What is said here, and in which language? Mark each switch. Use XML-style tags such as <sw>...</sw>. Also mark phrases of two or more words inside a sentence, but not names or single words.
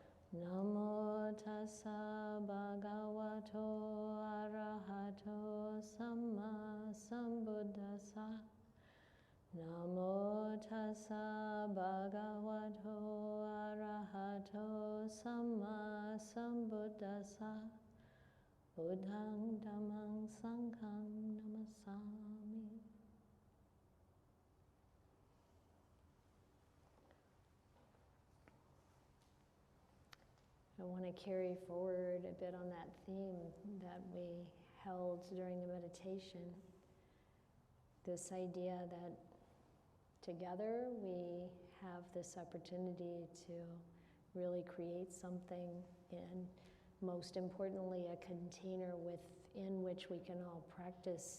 <pi>Namo tassa bhagavato arahato samma sambuddhassa. Namo tassa bhagavato arahato samma sambuddhassa. Buddhang dhammang sanghang namasami.</pi> <en>I want to carry forward a bit on that theme that we held during the meditation. This idea that together we have this opportunity to really create something, and most importantly, a container within which we can all practice.</en>